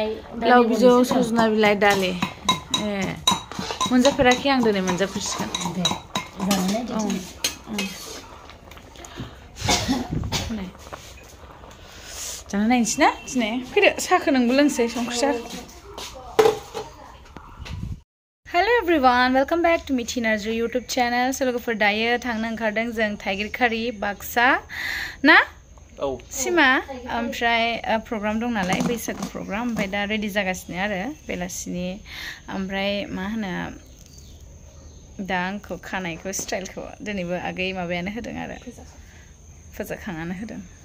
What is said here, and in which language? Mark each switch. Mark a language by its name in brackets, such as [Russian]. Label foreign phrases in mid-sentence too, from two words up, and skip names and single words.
[Bodo] लाव बिजौ सजना बिलाइ दालि ए मोनजाफेराखै आं दिनै मोनजाफेरसिगोन दे जाना नायनोसै ना दिनै फैदो साहाखौ नोंबो लोंसै संख्रि साहा [English] Hello everyone, welcome back to Mithi Narzary YouTube channel. [Bodo] So लोगोफोर दायो थांनो ओंखारदों जों थाइगिरखारि बाक्सा ना सिमा ओमफ्राय प्रग्राम दं नालाय बैसागु प्रग्राम ओमफ्राय दा रेडि जागासिनो आरो बेलासिनि ओमफ्राय मा होनो दा आंखौ खानायखौ स्टाइलखौ दिनैबो आगै माबायानो होदों आरो फोजाखांनानै होदों